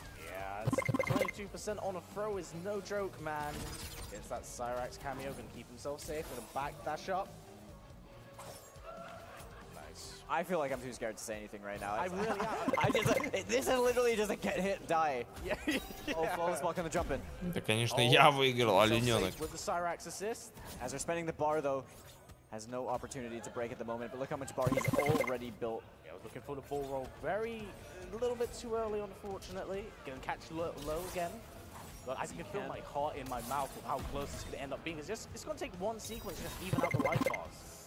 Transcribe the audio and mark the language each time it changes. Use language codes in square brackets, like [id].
[en] Yeah, 22% on a throw is no joke, man. Gets that Cyrax cameo, gonna keep himself safe with a back dash up. Nice. I feel like I'm too scared to say anything right now. I really am. This is literally just a get hit, die. Yeah. Oh, flawless block on the jump in. [ru] Да, конечно, я выиграл, олененок. [en] With the Cyrax assist. As they're spending the bar, though, has no opportunity to break at the moment, but look how much bar he's already built. Yeah, I was looking for the ball roll a little bit too early, unfortunately. Gonna catch low again. But I can feel my heart in my mouth with how close this could end up being. It's gonna take one sequence just even out the life bars.